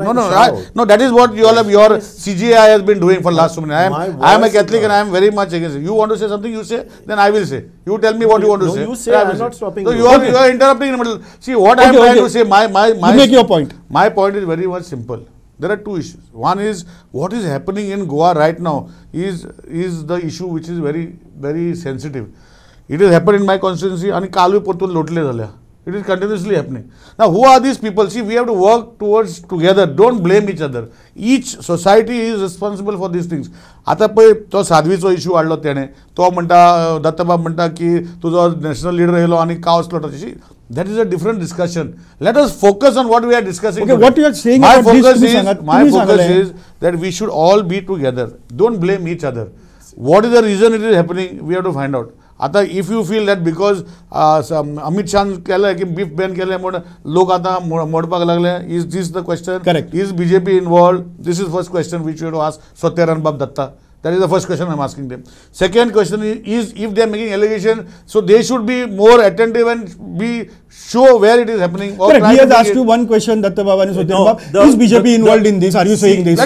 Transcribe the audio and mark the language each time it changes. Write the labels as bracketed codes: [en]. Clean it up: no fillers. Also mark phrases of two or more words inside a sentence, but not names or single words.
[en] No, that is what your CGI has been doing for last so many. I am a Catholic and I am very much against it. You want to say something, you say, then I will say. You tell me what you want to say. You say, I am not stopping. So, you are interrupting in the middle. See, what I am trying to say, you make your point. My point is very much simple. There are two issues. One is what is happening in Goa right now is the issue which is very, very sensitive. It has happened in my constituency and [kok] कालू परतून लोटले झाल्या. [en] It is continuously happening. Now, who are these people? See, we have to work towards together. Don't blame each other. Each society is responsible for these things. [kok] आता पळय तो साध्वीचो इश्यू हाडलो तेणे. तो म्हणटा दत्तबाब म्हणटा की तुजो [en] national leader [kok] येयलो आनी [en] cow slaughter. That is a different discussion. Let us focus on what we are discussing. Okay, what you are saying my about focus is that we should all be together. Don't blame each other. What is the reason it is happening? We have to find out. [kok] आता [en] if you feel that because [kok] अमित शान केलें की [en] beef ban [kok] केलें म्हणून लोक आतां मोडपाक लागले. [en] Is this the question? करेक्ट. Is BJP involve? This is first question which you have to ask Soter and Bab Datta. That is the first question I am asking them. Second question is if they are making allegation, so they should be more attentive and be show where it is happening. Correct. He has asked you one question, Datta Baba and Soter Bab. Is BJP involved in this? Are you saying this?